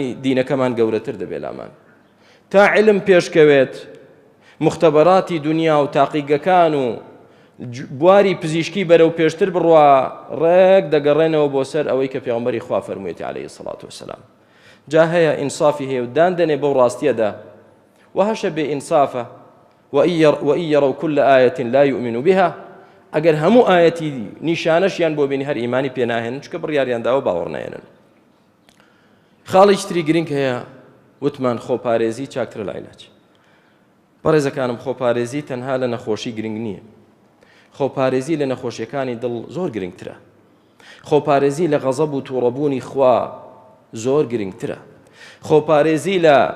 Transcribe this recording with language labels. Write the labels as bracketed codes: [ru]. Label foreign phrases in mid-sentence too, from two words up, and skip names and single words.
[ckb] دینەکەمان گەورەتر دەبێ لامان تا علم پێشکەوێت مختبەراتی دنیا و تاقیگەکان و بواری پزیشکی بەرەو پێشتر بڕوا ڕێک دەگەڕێنەوە بۆ سەر ئەوەی کە پێغەمبەری خوا فەرموویەتی [ar] عەلەیهی السەڵاتو وەسەلام [ckb] جا هەیە ئینسافی هەیە و داندەنێ بەو ڕاستیەدا وهەشە بێ ئینسافە [ar] وإن يروا كل آية لا يؤمنوا بها [ckb] ئەگەر هەموو ئاەتی نیشانەشیان بۆ بینی هەر ئیمانی پێ ناهێنن چکە بڕیاریانداوە باوەڕ نایێنن خاڵێکی تری گرنگ هەیە وتمان خۆپارێزی چاکترە لە عیلاج بەڕێزەکانم خۆپارێزی تەنها لە نەخۆشی گرنگ نییە خۆپارێزی لە نەخۆشیەکانی دڵ زۆر گرنگترە خۆپارێزی لە غەزەب و تووڕەبوونی خوا زۆر گرنگترە خۆپارێزی لە